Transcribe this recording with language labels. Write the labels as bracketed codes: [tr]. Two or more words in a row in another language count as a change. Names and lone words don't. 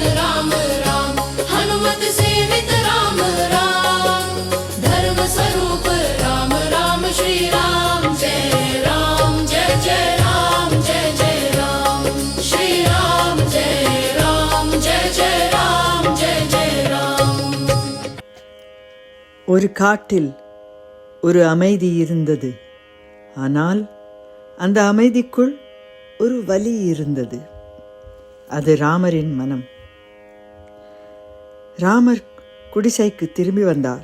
[sa] राम राम, हनुमत सेवित राम राम, धर्म स्वरूप राम राम, श्री राम जय राम, जय जय राम, जय जय राम, श्री राम जय राम, जय जय राम, जय जय राम. [ta] ஒரு காட்டில் ஒரு அமைதி இருந்தது. ஆனால் அந்த அமைதிக்குள் ஒரு வலி இருந்தது. அது ராமரின் மனம். ராமர் குடிசைக்கு திரும்பி வந்தார்.